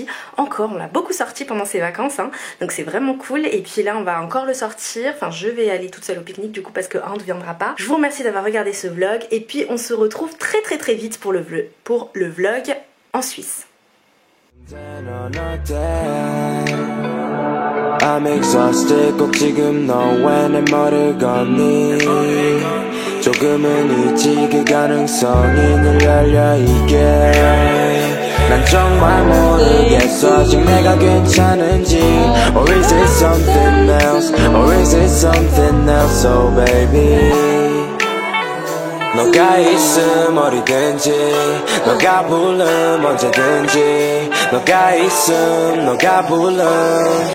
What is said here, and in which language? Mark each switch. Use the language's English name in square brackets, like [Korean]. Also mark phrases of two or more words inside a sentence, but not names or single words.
[French] Encore, on l'a beaucoup sorti pendant ces vacances hein, donc c'est vraiment cool et puis là on va encore le sortir, enfin je vais aller toute seule au pique-nique du coup parce que Hans ne viendra pas. Je vous remercie d'avoir regardé ce vlog et puis on se retrouve très vite pour le vlog en Suisse. [English] I'm exhausted [Korean] 꼭 지금 너 왜 내 머리를 걷니 조금은 있지 그 가능성이 늘 열려 이게 난 정말 모르겠어 아직 내가 괜찮은지 [English] Or is it something else Or is it something else Oh baby [Korean] 너가 있음 어디든지 너가 부름 언제든지 너가 있음 너가 부름